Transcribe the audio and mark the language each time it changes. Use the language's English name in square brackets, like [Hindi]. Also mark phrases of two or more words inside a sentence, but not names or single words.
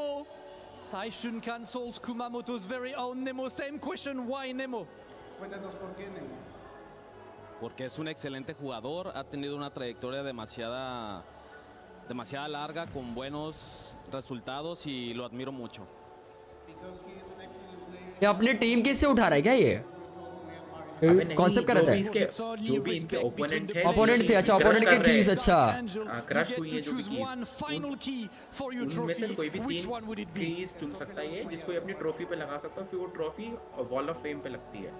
[English] Saishun cancels Kumamoto's very own Nemo. Same question, why Nemo? [Spanish] Porque es un excelente jugador, ha tenido una trayectoria demasiada larga con buenos resultados y lo admiro mucho. [Hindi] ये अपनी टीम किससे उठा रहा है क्या ये? कॉन्सेप्ट कर रहा है? जो भी इनके ओपोनेंट थे। ओपोनेंट थे, अच्छा ओपोनेंट के कीज, अच्छा। क्रश हुई है जो भी कीज। उनमें से कोई भी 3 कीज चुन सकता है ये, जिसको ये अपनी ट्रॉफी पे लगा सकता है, फिर वो ट्रॉफी [English] wall of fame [Hindi] पे लगती है।